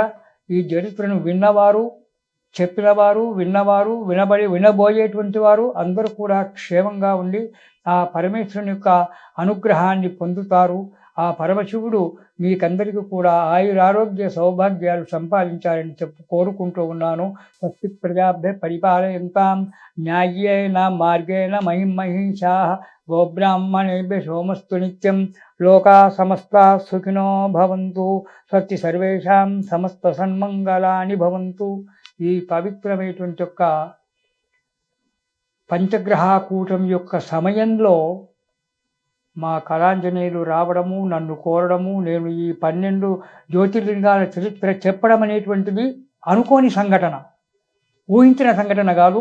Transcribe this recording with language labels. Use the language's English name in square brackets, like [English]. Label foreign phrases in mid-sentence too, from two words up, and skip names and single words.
[Telugu] ఈ చరిత్రను విన్నవారు, చెప్పినవారు, వినబోయేటువంటి వారు అందరూ కూడా క్షేమంగా ఉండి ఆ పరమేశ్వరుని యొక్క అనుగ్రహాన్ని పొందుతారు. ఆ పరమశివుడు మీకందరికీ కూడా ఆయురారోగ్య సౌభాగ్యాలు సంపాదించాలని కోరుకుంటూ ఉన్నాను. [Sanskrit] స్వస్తి ప్రజాభ్య పరిపాలయంతాం న్యాయేన మార్గేణ మహిమహీషాః గోబ్రాహ్మణేభ్య సోమస్తు నిత్యం లోకా సమస్తా సుఖినో భవంతు. స్వస్తి సర్వేషాం సమస్త సన్మంగళాని భవంతు. [Telugu] ఈ పవిత్రమైనటువంటి యొక్క పంచగ్రహాకూటం యొక్క సమయంలో మా కళాంజనేయులు రావడము, నన్ను కోరడము, నేను ఈ 12 జ్యోతిర్లింగాల చరిత్ర చెప్పడం అనేటువంటిది అనుకోని సంఘటన, ఊహించిన సంఘటన కాదు.